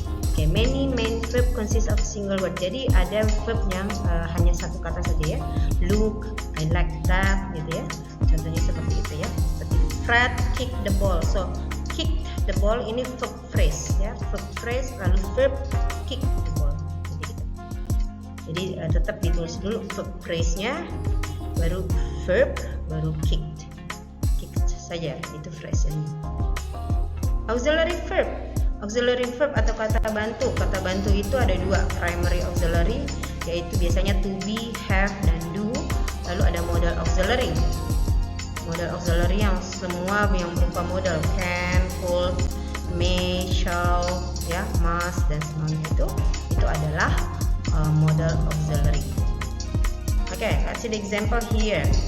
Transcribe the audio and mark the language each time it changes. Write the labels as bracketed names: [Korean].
[English] Oke, many main verb consist of single word. [Indonesian] Jadi ada verb yang hanya satu kata saja ya. [English] Look, I like that [Indonesian] gitu ya. Contohnya seperti itu ya. Seperti [English] Fred kick the ball. So kick the ball [Indonesian] ini verb phrase ya. Verb phrase lalu verb kick the ball. Jadi tetap ditulis dulu verb phrase-nya, baru verb, baru kicked saja, itu phrase-nya. Auxiliary verb. Auxiliary verb atau kata bantu. Kata bantu itu ada dua, primary auxiliary, yaitu biasanya to be, have, dan do. Lalu ada modal auxiliary. Modal auxiliary yang semua yang berupa modal can, could, may, shall, ya, must, dan semuanya itu adalah modal auxiliary. [English] Okay, let's see the example here.